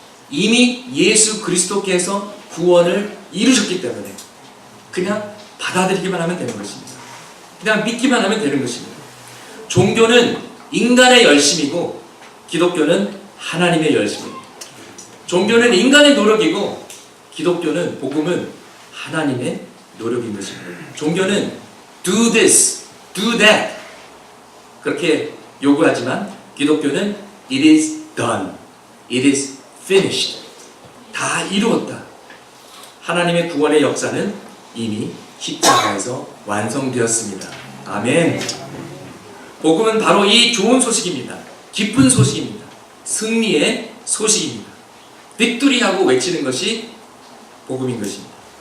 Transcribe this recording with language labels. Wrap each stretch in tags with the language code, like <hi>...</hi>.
<ko>이미 예수 그리스도께서 구원을 이루셨기 때문에 그냥 받아들이기만 하면 되는 것입니다. 그냥 믿기만 하면 되는 것입니다. 종교는 인간의 열심이고 기독교는 하나님의 열심입니다. 종교는 인간의 노력이고 기독교는 복음은 하나님의 노력인 것입니다. 종교는</ko> <en>do this, do that</en> <ko>그렇게 요구하지만 기독교는</ko> <en>it is done, it is finished</en> <ko>다 이루었다. 하나님의 구원의 역사는 이미 십자가에서 완성되었습니다. 아멘. 복음은 바로 이 좋은 소식입니다. 기쁜 소식입니다. 승리의 소식입니다. 빅토리하고 외치는 것이 복음인 것입니다.</ko>